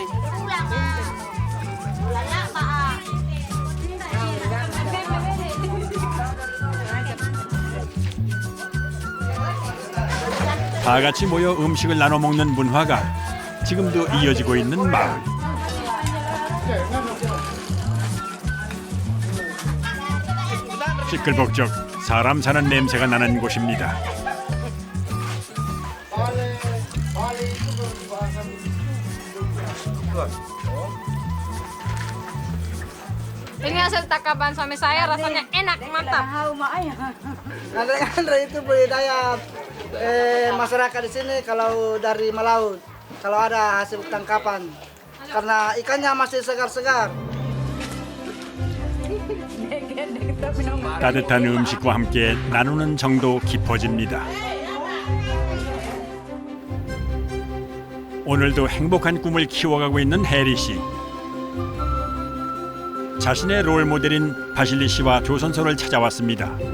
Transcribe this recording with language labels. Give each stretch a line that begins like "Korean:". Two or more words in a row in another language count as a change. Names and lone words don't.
Korean: 다 같이 모여 음식을 나눠 먹는 문화가 지금도 이어지고 있는 마을. 시끌벅적 사람 사는 냄새가 나는 곳입니다.
Indonesian: Ini hasil tangkapan suami saya, rasanya enak, mantap. Ngandre itu budaya masyarakat di sini kalau dari melaut, kalau ada hasil tangkapan, karena ikannya masih segar-segar.
Korean: 따뜻한 음식과 함께 나누는 정도 깊어집니다. 오늘도 행복한 꿈을 키워가고 있는 해리 씨. 자신의 롤 모델인 바실리 씨와 조선소를 찾아왔습니다.